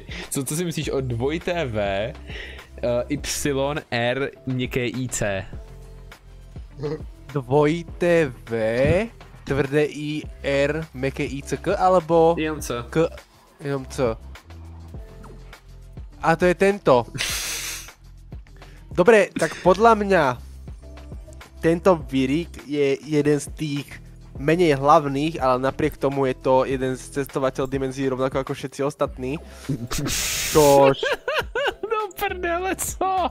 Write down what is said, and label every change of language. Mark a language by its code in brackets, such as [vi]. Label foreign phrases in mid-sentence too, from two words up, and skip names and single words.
[cs] Co si myslíš o 2TV Y R měkké IC? [sk] 2TV, tvrdé I, R, meké ICK, alebo [cs] Jenom co? K, jenom C. A to je tento. [sk] Dobre, tak podľa mňa tento Virik je jeden z tých menej hlavných, ale napriek tomu je to jeden z cestovateľ dimenzií rovnako ako všetci ostatní. Čož... [cs] No prdele, co?